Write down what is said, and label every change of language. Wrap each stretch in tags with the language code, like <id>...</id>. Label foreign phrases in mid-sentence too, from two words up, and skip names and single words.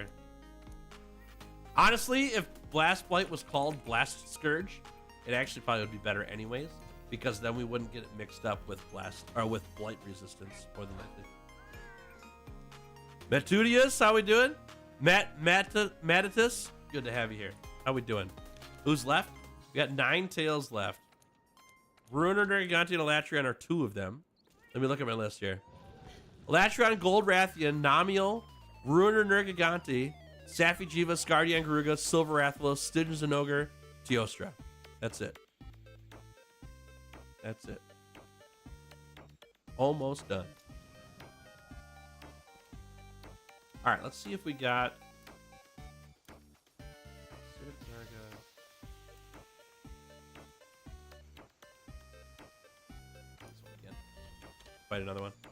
<en>Honestly, if Blast Blight was called Blast Scourge, it actually probably would be better anyways, because then we wouldn't get it mixed up with with Blight resistance more than likely. Metudius, how we doing? Matatus, good to have you here. How we doing? Who's left? We got 9 tails left. Ruiner, Nergigante, and Elatrion are 2 of them. Let me look at my list here. Elatrion, Gold Rathian, Namiel, Ruiner, Nergigante, Safi'jiiva, Scardian, Garuga, Silver Rathalos, Stygian Zinogre, Teostra. That's it. That's it. Almost done. All right, let's see if we got... Find another one.</en>